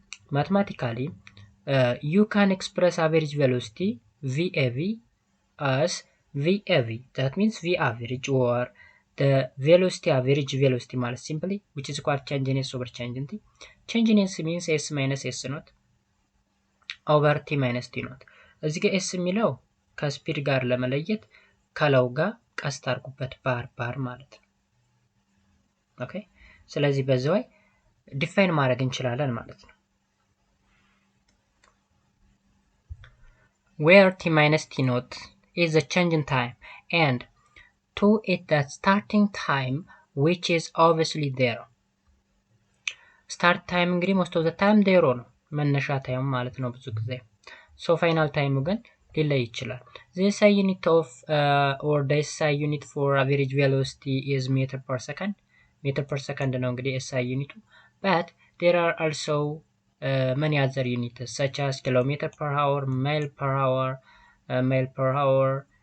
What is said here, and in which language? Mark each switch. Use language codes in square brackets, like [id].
[en] mathematically you can express average velocity VAV as VAV, that means V average, or the velocity average velocity ማለት simply which is equal change over change in t. change in s means s minus s naught over t minus t naught. [am] እዚህ ጋር s የሚለው ከስፒድ ጋር ለመለየት ከለው ጋር ቀስት አድርጉበት ባር ማለት ነው። ኦኬ፣ ስለዚህ በዚህ ወይ ዲፋይን ማድረግ እንችላለን ማለት ነው። [en] where t minus t naught is the change in time and 2 is the starting time which is obviously zero. start time [am] እንግዲህ [en] most of the time zero [am] ነው፣ መነሻ ታይም ማለት ነው ብዙ ጊዜ። [en] so final time [am] ግን ሊለይ ይችላል። [en] the SI unit of or the SI unit for average velocity is meter per second meter per second [am] ነው እንግዲህ SI ዩኒቱ [en] but there are also many other units such as kilometer per hour, mile per hour, mile per hour.